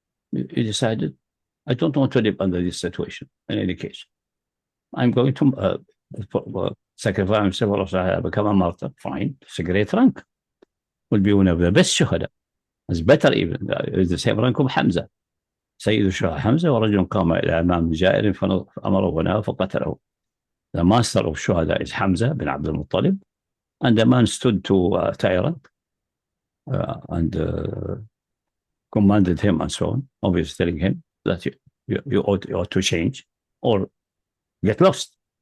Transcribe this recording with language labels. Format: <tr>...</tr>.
<en>You decided, I don't want to live under this situation in any case. I'm going to sacrifice myself, or become a martyr. Fine, it's a great rank. Will be one of the best shuhada. It's better even. It's the same rank of Hamza.</en> <ar>سيد الشهداء حمزة ورجل قام إلى أمام جائر فأمره ونهاه فقتله.</ar> <en>The master of shuhada is Hamza bin Abdul Muttalib, and the man stood to Tyrant and commanded him and so on, obviously telling him that you ought to change or get lost.</en>